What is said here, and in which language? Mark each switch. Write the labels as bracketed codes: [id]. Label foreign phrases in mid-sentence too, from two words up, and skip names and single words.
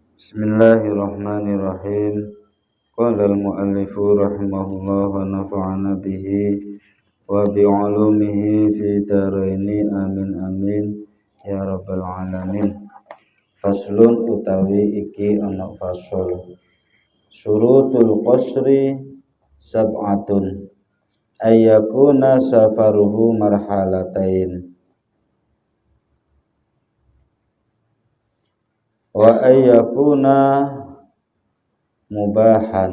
[ar] بسم الله الرحمن الرحيم. قال المؤلف رحمه الله ونفعنا به وبعلومه في الدارين آمين آمين يا رب العالمين. [jv] Faslun utawi iki ana fasol. [ar] شروط القصر سبعة أن يكون سفره مرحلتين وأن يكون مباحا